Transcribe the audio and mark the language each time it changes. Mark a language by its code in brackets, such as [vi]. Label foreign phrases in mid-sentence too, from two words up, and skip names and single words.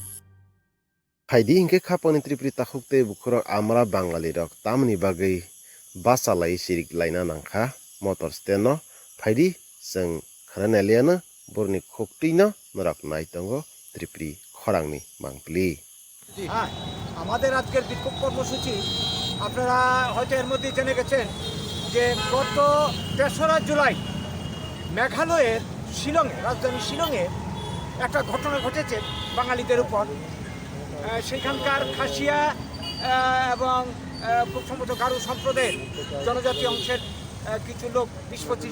[trp] Haidi ingke khaponi Tripuri takhukte bukhorok amra Bangali rok tamni bagai basa lai sirik laina nangkha [en] motor stand [trp] no phaidi jeng khananeliana borni khoktina norak nai tongo Tripuri khorangni mangpli [bn] আমাদের আজকের বিক্ষোভ কর্মসূচি আপনারা হয়তো এর মধ্যে জেনে গেছেন যে গত ৩রা জুলাই মেঘালয়ের শিলংয়ে রাজধানী শিলংয়ে একটা ঘটনা ঘটেছে বাঙালিদের উপর সেখানকার খাসিয়া এবং খুব সম্ভবত গারো সম্প্রদায়ের জনজাতি অংশের কিছু লোক ২০-২৫